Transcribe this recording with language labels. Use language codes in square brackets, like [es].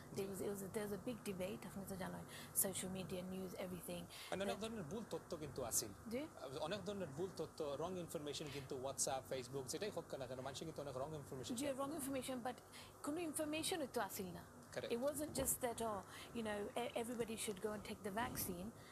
[en] There was a big debate [bn] আপনি তো জানেন, [en] social media, news, everything. [bn] অনেক ধরনের ভুল তথ্য কিন্তু আছিল, অনেক ধরনের ভুল তথ্য, [en] wrong information [bn] কিন্তু WhatsApp, Facebook যেটাই হোক না কেন, মানুষ কিন্তু অনেক wrong information. [en] Wrong information, but [bn] কোনো information তো আছিল না. [en] Correct. It wasn't just that, everybody should go and take the vaccine.